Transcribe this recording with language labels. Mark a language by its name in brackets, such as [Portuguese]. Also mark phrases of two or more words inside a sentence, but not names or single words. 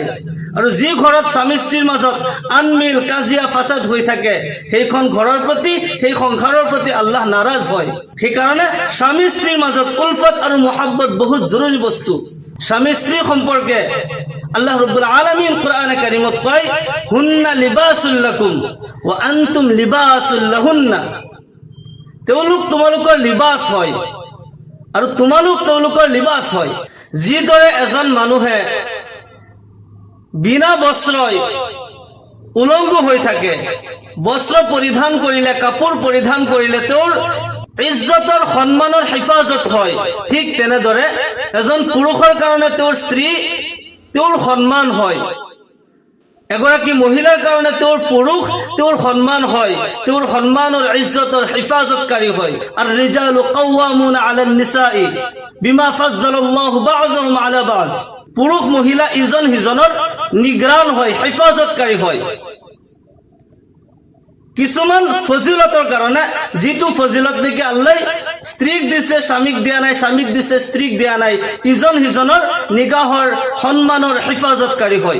[Assamese] আৰু যি ঘৰত স্বামী স্ত্ৰীৰ মাজত আনমিল কাজিয়া ফাসাদ হৈ থাকে, সেইখন ঘৰৰ প্ৰতি, সেই সংসাৰৰ প্ৰতি আল্লাহ নাৰাজ হয়। সেইকাৰণে স্বামী স্ত্ৰীৰ মাজত উলফত আৰু মুহাব্বত বহুত জৰুৰী বস্তু। স্বামী স্ত্ৰী সম্পৰ্কে আল্লাহ ৰাব্বুল আলামিন কোরআনে কারীমত কয়, [Arabic] هن لباس لكم و أنتم لباس لهن. [Assamese] তেওঁলোক তোমালোকৰ লিবাস হয় আৰু তোমালোক তেওঁলোকৰ লিবাস হয়। যিদৰে এজন মানুহে বিনা বস্ত্ৰই উলংগ হৈ থাকে, বস্ত্ৰ পৰিধান কৰিলে, কাপোৰ পৰিধান কৰিলে তেওঁৰ ইজ্জতৰ সন্মানৰ হেফাজত হয়, ঠিক তেনেদৰে এজন পুৰুষৰ কাৰণে তেওঁৰ স্ত্ৰী তেওঁৰ সন্মান হয়। এগৰাকী মহিলাৰ কাৰণে তেওঁৰ পুৰুষ তেওঁৰ সন্মান হয়, তেওঁৰ সন্মানৰ ইজ্জতৰ হেফাজতকাৰী হয়। [Arabic] الرجال قوامون على النساء بما فضل الله بعضهم على بعض. [Assamese] পুৰুষ মহিলা ইজন সিজনৰ নিগৰান হয়, হেফাজতকাৰী হয়। কিছুমান ফজিলতৰ কাৰণে, যিটো ফজিলত নেকি আল্লাহ স্ত্ৰীক দিছে স্বামীক দিয়া নাই, স্বামীক দিছে স্ত্ৰীক দিয়া নাই, ইজন সিজনৰ নিগাহৰ সন্মানৰ হেফাজতকাৰী হয়।